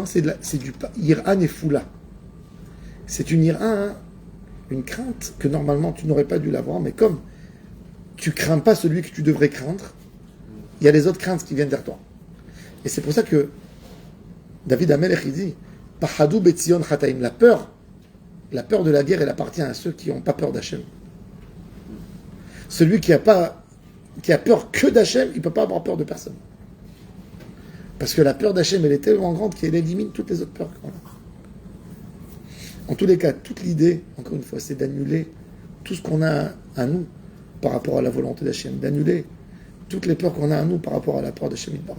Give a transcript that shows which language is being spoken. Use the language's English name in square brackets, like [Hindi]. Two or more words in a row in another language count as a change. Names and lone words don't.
[French] C'est du [Hebrew] יראה נפולה. [French] C'est une ira, une crainte que normalement tu n'aurais pas dû l'avoir, mais comme tu crains pas celui que tu devrais craindre, il y a les autres craintes qui viennent vers toi. Et c'est pour ça que David Amelech il dit [Hebrew] פחדו בציון חטאים, [French] la peur de la guerre, elle appartient à ceux qui n'ont pas peur d'Hachem. Celui qui a peur que d'Hachem, il ne peut pas avoir peur de personne. Parce que la peur d'Hachem, elle est tellement grande qu'elle élimine toutes les autres peurs qu'on a. En tous les cas, toute l'idée, encore une fois, c'est d'annuler tout ce qu'on a à nous par rapport à la volonté d'Hachem, d'annuler toutes les peurs qu'on a à nous par rapport à la peur d' [Hebrew] השם יתברך.